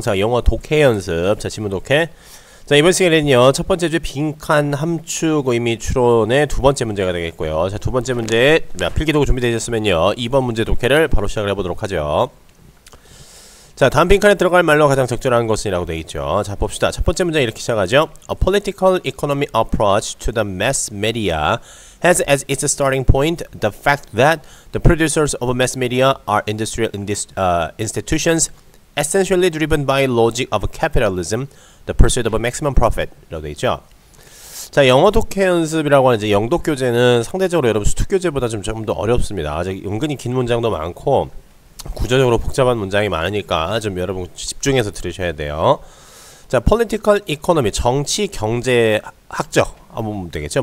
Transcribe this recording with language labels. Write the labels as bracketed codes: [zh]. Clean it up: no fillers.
[ko] 자, 영어 독해 연습. 자, 지문 독해. 자, 이번 시간에는요, 첫 번째 주 빈칸 함축 의미 추론의 두 번째 문제가 되겠고요. 자, 두 번째 문제, 필기도구 준비되셨으면요, 2번 문제 독해를 바로 시작을 해보도록 하죠. 자, 다음 빈칸에 들어갈 말로 가장 적절한 것은 이라고 되어 있죠. 자, 봅시다. 첫 번째 문제 이렇게 시작하죠. [en] A political economy approach to the mass media has as its starting point the fact that the producers of mass media are industrial institutions essentially driven by logic of capitalism, the pursuit of maximum profit [ko] 라고 되어 있죠. 자, 영어 독해 연습이라고 하는 이제 영독 교재는 상대적으로 여러분 수특 교재보다 좀 더 어렵습니다. 아직 은근히 긴 문장도 많고 구조적으로 복잡한 문장이 많으니까 좀 여러분 집중해서 들으셔야 돼요. 자, political economy, 정치 경제학적 보면 되겠죠.